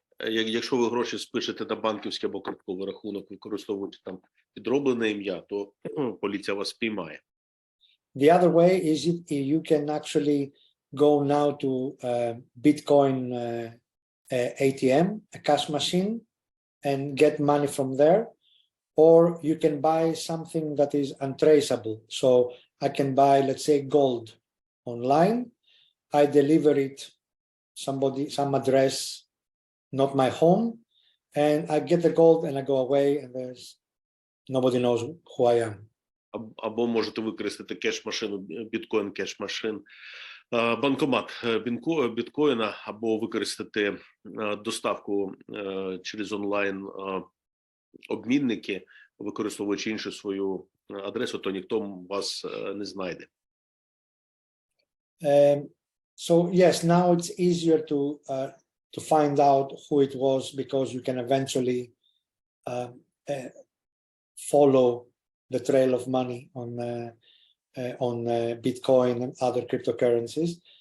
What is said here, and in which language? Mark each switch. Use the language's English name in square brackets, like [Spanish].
[Ukrainian] Якщо ви гроші спишете на банківський або картковий рахунок, використовуючи там підроблене ім'я, то поліція вас спіймає. [English] The other way is you can actually go now to Bitcoin ATM, a cash machine, and get money from there, or you can buy something that is untraceable. So I can buy, let's say, gold online. I deliver it some address, not my home, and I get the gold and I go away, and nobody knows who I am. [Ukrainian] Або можете використати кеш-машину, біткоін кеш-машин, банкомат біткоїна, або використати доставку через онлайн обмінники, використовуючи іншу свою адресу, то ніхто вас не знайде. [English] So yes, now it's easier to find out who it was because you can eventually follow the trail of money on Bitcoin and other cryptocurrencies.